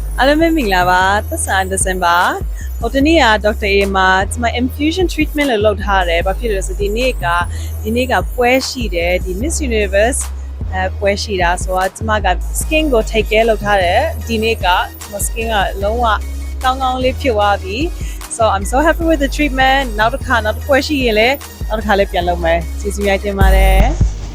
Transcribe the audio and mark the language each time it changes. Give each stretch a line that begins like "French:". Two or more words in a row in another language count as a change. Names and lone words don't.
Burmese: အားလုံးပဲမင်္ဂလာပါသက်ဆိုင်ဒီဇင်ဘာဟိုတနေ့ကဒေါက်တာအေမှာဒီမှာ
English: infusion treatment
Burmese: လို့လုပ်ထားတယ်ဘာဖြစ်လို့လဲဆိုဒီနေ့ကပွဲရှိတယ်ဒီ Miss Universe ပွဲရှိတာဆိုတော့ဒီမှာက skin ကို
English: take care
Burmese: လုပ်ထားတယ်ဒီနေ့ကဒီမှာ skin ကလုံးဝကောင်းကောင်းလေးဖြစ်သွားပြီ
English: so I'm so happy with the treatment
Burmese: နောက်တစ်ပွဲရှိရင်လည်းနောက်တစ်ခါလေးပြန်လုပ်မယ်ကျေးဇူးများတင်ပါတယ်